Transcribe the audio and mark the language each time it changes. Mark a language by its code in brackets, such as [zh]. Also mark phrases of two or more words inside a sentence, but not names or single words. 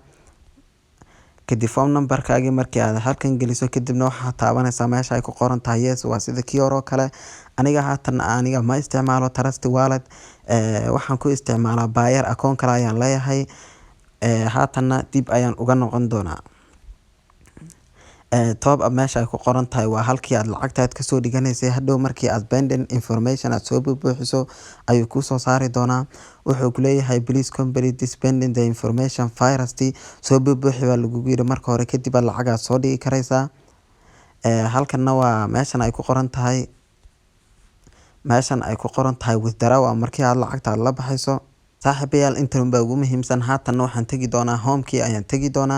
[so] kadib [en] phone number-kaagii [so] markii aad halkan geliso, kadibna waxaad taabanaysaa meesha ay ku qoran tahay yes, waa sida kii hore oo kale. Aniga ma isticmaalo Trust Wallet, waxaan ku isticmaalaa Payeer, akoon kale ayaan leeyahay. Haatanna dib ayaan uga noqon doonaa. [en] Top up [so] meesha ay ku qoran tahay waa halkii aad lacagtaad kasoo dhiganaysay. Hadhow markii aad [en] pending information [so] aad soo buuxiso ayuu kuu soo saari doonaa. Wuxuu ku leeyahay [en] please complete this pending the information first. [so] Soo buuxi baa lagugu yiri marka hore, kadib aad lacag aad soo dhigi karaysaa. Halkanna waa meeshan ay ku qoran tahay withdraw markii aad lacagta la baxayso. Saaxiibayaal, intan baa ugu muhiimsan. Haatan waxaan tagi doonaa home-kii ayaan tagi doonaa.